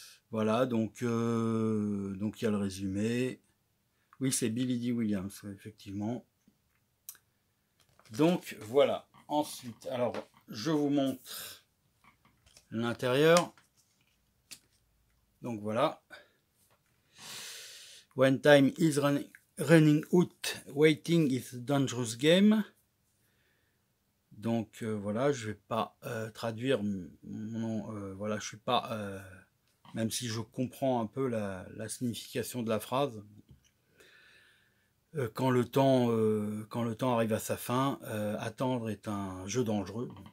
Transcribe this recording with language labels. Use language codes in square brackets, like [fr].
[fr] Voilà, donc il y a le résumé. Oui, c'est Billy Dee Williams, effectivement. Donc voilà. Ensuite, alors je vous montre l'intérieur. Donc voilà. [en] When time is running out, waiting is a dangerous game. [fr] Donc voilà, je vais pas traduire voilà, je suis pas même si je comprends un peu la signification de la phrase. Quand le temps arrive à sa fin, attendre est un jeu dangereux.